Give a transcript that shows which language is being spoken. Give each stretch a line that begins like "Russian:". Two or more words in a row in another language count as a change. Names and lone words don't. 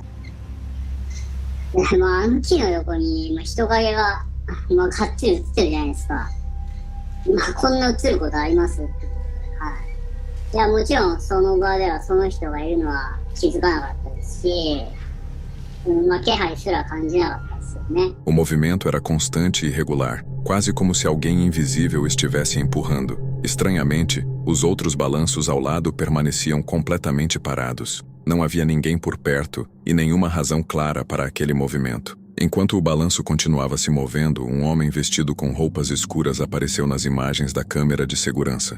Japanese: で、あの木の横に人影が、がっつり映ってるじゃないですか。こんな映ることありますってことで、はい。いや、もちろんその場ではその人がいるのは気づかなかったですし、気配すら感じなかったですよね。
Portuguese: O movimento era constante e irregular, quase como se alguém invisível estivesse empurrando. Estranhamente, os outros balanços ao lado permaneciam completamente parados. Não havia ninguém por perto e nenhuma razão clara para aquele movimento. Enquanto o balanço continuava se movendo, um homem vestido com roupas escuras apareceu nas imagens da câmera de segurança.